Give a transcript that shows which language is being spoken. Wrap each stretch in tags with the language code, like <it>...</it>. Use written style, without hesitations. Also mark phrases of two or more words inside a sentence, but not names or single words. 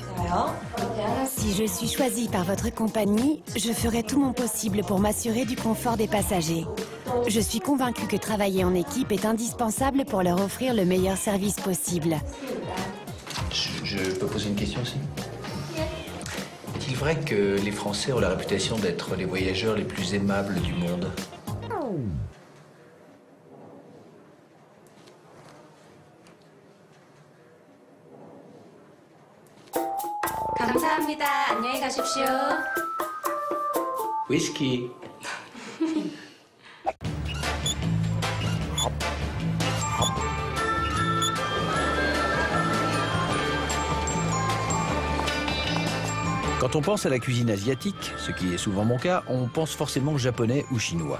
<fr>Si je suis choisie par votre compagnie, je ferai tout mon possible pour m'assurer du confort des passagers. Je suis convaincue que travailler en équipe est indispensable pour leur offrir le meilleur service possible. Je peux poser une question aussi? Est-il vrai que les Français ont la réputation d'être les voyageurs les plus aimables du monde?</fr> <ko>감사합니다. 안녕히 가십시오.</ko> <fr>Whisky. Quand on pense à la cuisine asiatique, ce qui est souvent mon cas, on pense forcément japonais ou chinois.</fr>